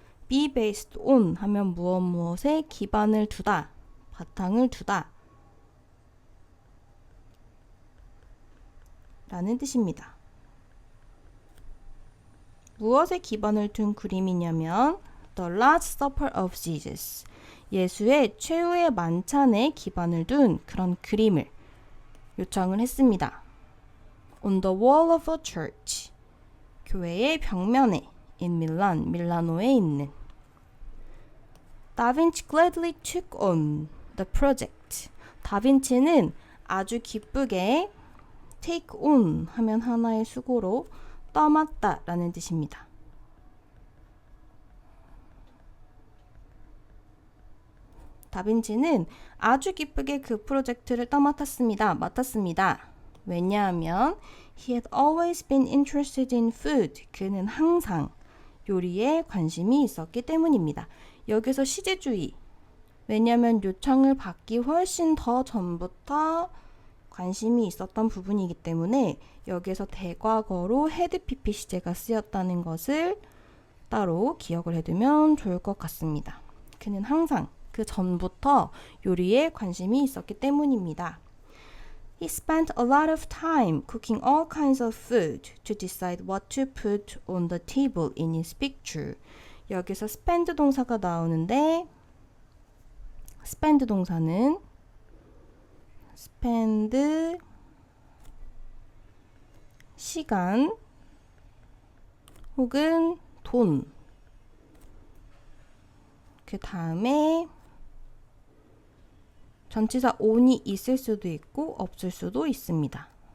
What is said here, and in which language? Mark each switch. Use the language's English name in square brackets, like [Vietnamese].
[English] be based on [Korean] 하면 무엇 무엇에 기반을 두다, 바탕을 두다 라는 뜻입니다. 무엇에 기반을 둔 그림이냐면 [English] The Last Supper of Jesus, [Korean] 예수의 최후의 만찬에 기반을 둔 그런 그림을 요청을 했습니다. [English] On the wall of a church, [Korean] 교회의 벽면에 [English] in Milan, [Korean] 밀라노에 있는 [English] Da Vinci gladly took on the project. [Korean] 다빈치는 아주 기쁘게 [English] take on [Korean] 하면 하나의 수고로 떠맡다 라는 뜻입니다. 다빈치는 아주 기쁘게 그 프로젝트를 맡았습니다. 왜냐하면 [English] he had always been interested in food. [Korean] 그는 항상 요리에 관심이 있었기 때문입니다. 여기서 시제주의. 왜냐하면 요청을 받기 훨씬 더 전부터 관심이 있었던 부분이기 때문에 여기에서 대과거로 had PP 시제가 쓰였다는 것을 따로 기억을 해두면 좋을 것 같습니다. 그는 항상 그 전부터 요리에 관심이 있었기 때문입니다. [English] He spent a lot of time cooking all kinds of food to decide what to put on the table in his picture. [Korean] 여기서 spend 동사가 나오는데 spend 동사는 spend 시간 혹은 돈 그 다음에 전치사 on이 있을 수도 있고 없을 수도 있습니다.